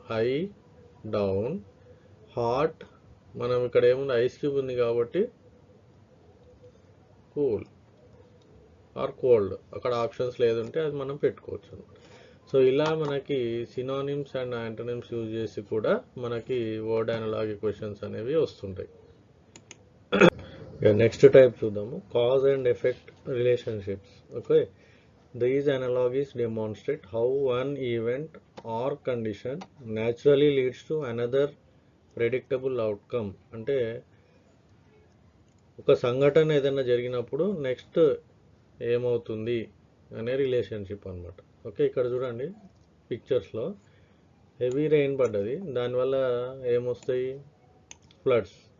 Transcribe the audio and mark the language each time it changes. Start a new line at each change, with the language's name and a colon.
Telugu: High, down, hot. మనం ఇక్కడ ఏముంది, ఐస్ క్యూబ్ ఉంది కాబట్టి కూల్ ఆర్ కోల్డ్. అక్కడ ఆప్షన్స్ లేదంటే అది మనం పెట్టుకోవచ్చు అనమాట. సో ఇలా మనకి సినానిమ్స్ అండ్ యాంటోనిమ్స్ యూజ్ చేసి కూడా మనకి వర్డ్ అనాలజీ క్వశ్చన్స్ అనేవి వస్తుంటాయి. నెక్స్ట్ టైప్ చూద్దాము, cause and effect relationships.
English: Okay, these analogies demonstrate how one event or condition naturally leads to another predictable outcome.
Telugu: అంటే ఒక సంఘటన ఏదైనా జరిగినప్పుడు నెక్స్ట్ ఏమవుతుంది అనే రిలేషన్షిప్ అనమాట. ఓకే, ఇక్కడ చూడండి పిక్చర్స్లో హెవీ రెయిన్ పడ్డది, దానివల్ల ఏమొస్తాయి, ఫ్లడ్స్.